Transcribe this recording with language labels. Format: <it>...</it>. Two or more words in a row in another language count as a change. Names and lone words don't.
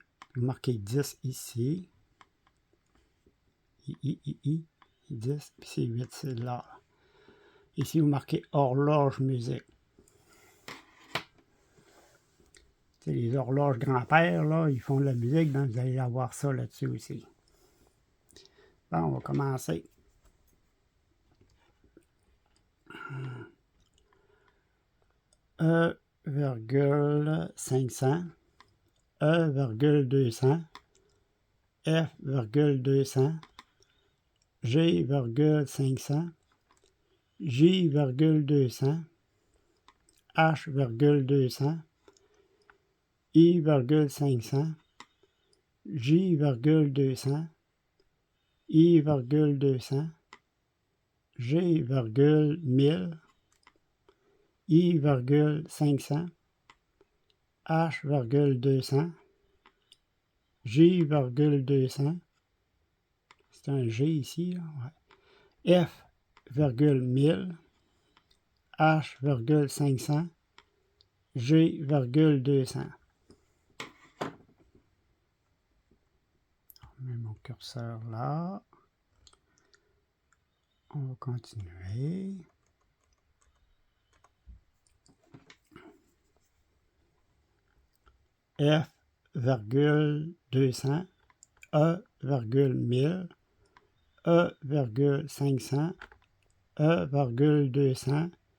<fr>Vous marquez 10 ici. I, 10, puis c'est 8, c'est là. Ici, vous marquez horloge musique. C'est les horloges grand-père, là, ils font de la musique, donc vous allez avoir ça là-dessus aussi. Bon, on va commencer. E,500, E,200, F,200, G,500, J,200, H,200, I,500, J,200, I,200, G,1000, I,500, H,200, J,200, c'est un G ici, là, ouais. F,1000, H,500, G,200. On met mon curseur là. On va continuer. F,200, E,1000, E,500, E,200,</fr>